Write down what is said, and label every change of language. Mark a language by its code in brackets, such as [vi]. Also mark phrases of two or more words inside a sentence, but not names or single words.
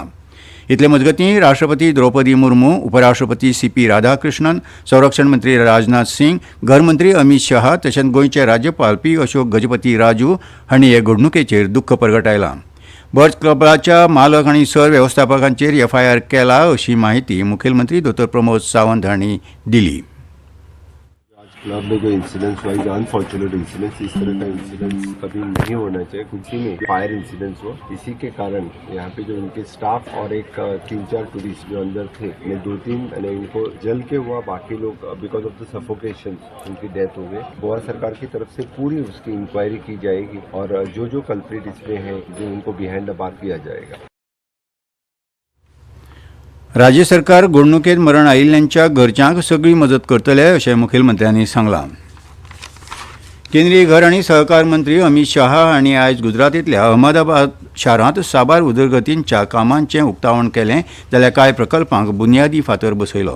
[kok] इतले मजगतीं राष्ट्रपती द्रौपदी मुर्मू, उपराष्ट्रपती CP राधाकृष्णन, संरक्षण मंत्री राजनाथ सिंग, गृहमंत्री अमित शाह तशेंच गोंयचे राज्यपाल P अशोक गजपती राजू हांणी हे घडणुकेचेर दुख्ख परगटायलां. बर्च क्लबाच्या मालक आनी सर वेवस्थापकांचेर FIR केला अशी माहिती मुखेलमंत्री दोतोर प्रमोद सावंत हांणी दिली. [hi] क्लब में जो [en] incidents wise unfortunate incidents, [hi] इस तरह का इंसिडेंट्स कभी नहीं होना चाहिए. कुछ में [en] fire incidents [hi] हुआ, इसी के कारण यहाँ पे जो उनके स्टाफ और एक 3-4 टूरिस्ट जो अंदर थे, में 2-3 इनको जल के हुआ, बाकी लोग [en] because of the suffocation [hi] उनकी डेथ हो गई. गोवा सरकार की तरफ से पूरी उसकी इंक्वायरी की जाएगी और जो कल्प्रिट इसमें है जो उनको [en] behind the bar [hi] किया जाएगा. [kok] राज्य सरकार घडणुकेंत मरण आयिल्ल्यांच्या घरच्यांक सगळी मदत करतले अशें मुखेलमंत्र्यांनी सांगलां. केंद्रीय घर आनी सहकार मंत्री अमित शाह हांणी आयज गुजरातींतल्या अहमदाबाद शारांत साबार उदरगतींच्या कामांचें उक्तावण केलें, जाल्यार कांय प्रकल्पांक बुनयादी फातर बसयलो.